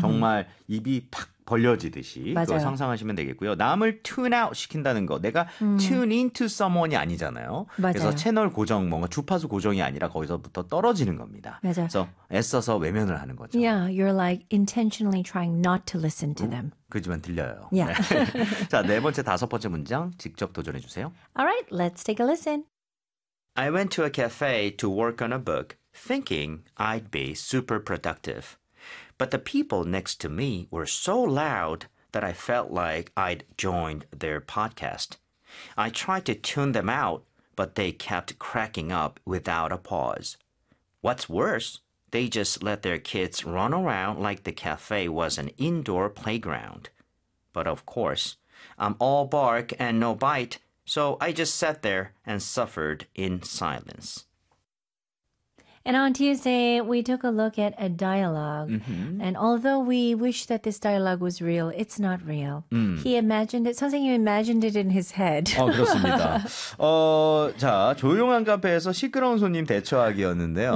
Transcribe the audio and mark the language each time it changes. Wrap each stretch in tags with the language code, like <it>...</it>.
<ko>정말 입이 팍 벌려지듯이 맞아요. 그거 상상하시면 되겠고요. 남을</ko> <en>tune out</en> <ko>시킨다는 거. 내가</ko> <en>tune into someone</en> <ko>이 아니잖아요. 맞아요. 그래서 채널 고정, 뭔가 주파수 고정이 아니라 거기서부터 떨어지는 겁니다. 맞아요. 그래서 애써서 외면을 하는 거죠.</ko> <en>Yeah, you're like intentionally trying not to listen to them.</en> <ko>그지만 들려요.</ko> <en>Yeah.</en> <ko>자, 네 번째, 다섯 번째 문장 직접 도전해 주세요.</ko> <en>Alright, let's take a listen. I went to a cafe to work on a book. Thinking I'd be super productive. But the people next to me were so loud that I felt like I'd joined their podcast. I tried to tune them out, but they kept cracking up without a pause. What's worse, they just let their kids run around like the cafe was an indoor playground. But of course, I'm all bark and no bite, so I just sat there and suffered in silence. And on Tuesday, we took a look at a dialogue. Mm-hmm. And although we wish that this dialogue was real, it's not real. Mm. He imagined it. 선생님 imagined it in his head.</en> <ko>어, 그렇습니다. 자, 조용한 카페에서 시끄러운 손님 대처하기였는데요.</ko>